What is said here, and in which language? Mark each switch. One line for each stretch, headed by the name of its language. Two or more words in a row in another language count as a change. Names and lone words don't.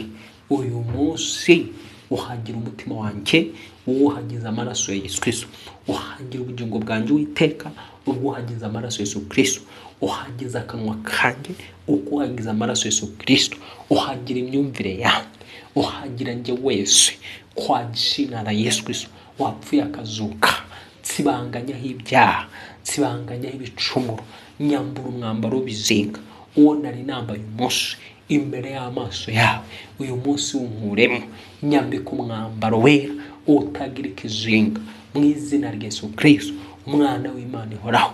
Kinyarwanda: Uyu munsi uhagira umutima wanjye, uhagize amaraso ya Yesu Kristo. Uhagira ubugingo bwanjye Uwiteka, ubwo uhagize amaraso ya Yesu Kristo. uhageze akanwa kanjye, uko uhagize amaraso Yesu Kristo, uhagira imyumvire yanjye, uhagira njye wese
Swahili: kwa jina la
Kinyarwanda: Yesu Kristo wapfuye akazuka, tsibanganyaho ibyaha, tsibanganyaho ibicumuro, nyambura umwambaro w'ibizinga uwo nari nambaye umunsi imbere y'amaso yawe, uyu munsi wunkuremo, nyambika umwambaro wera utagira ikizinga, mu izina rya Yesu Kristo umwana w'Imana ihoraho.